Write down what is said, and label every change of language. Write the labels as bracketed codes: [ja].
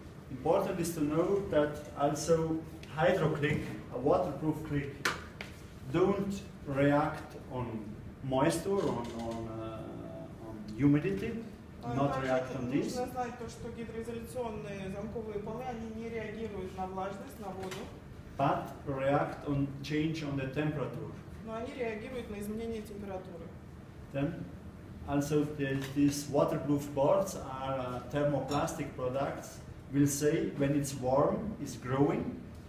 [en] important is to know that also hydro click, a waterproof click, don't react on moisture, on humidity, not [ru] Также [en] react on this, [ru] нужно знать то, что гидроизоляционные замковые полы, они не реагируют на влажность, на воду, [en] but react on change on the temperature. [ru] но они реагируют на изменение температуры. [en] Then also these waterproof boards are thermoplastic products. Will say when it's warm, it's growing.